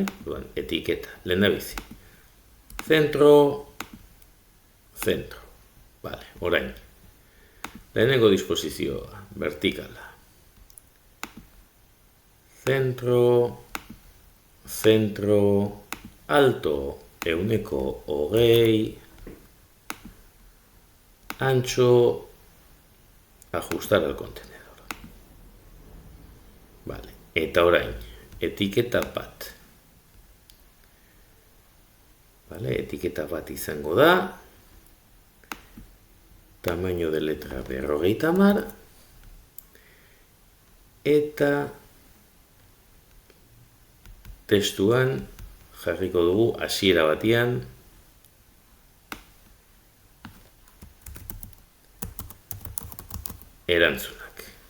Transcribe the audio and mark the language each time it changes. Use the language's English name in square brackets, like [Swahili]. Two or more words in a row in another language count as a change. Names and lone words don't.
[Basque] Duan, etiketa, lehen da bizi. Zentro, zentro. Bale, orain. Lehenengo disposizioa, vertikala. Zentro, zentro, [Spanish] alto, 120, ancho, ajustar al contenedor. Vale, [Basque] eta orain, etiketa bat. Vale, etiketa bat izango da. [Spanish] Tamaño de letra 50. [Basque] Eta testuan jarriko dugu hasiera batian erantzunak.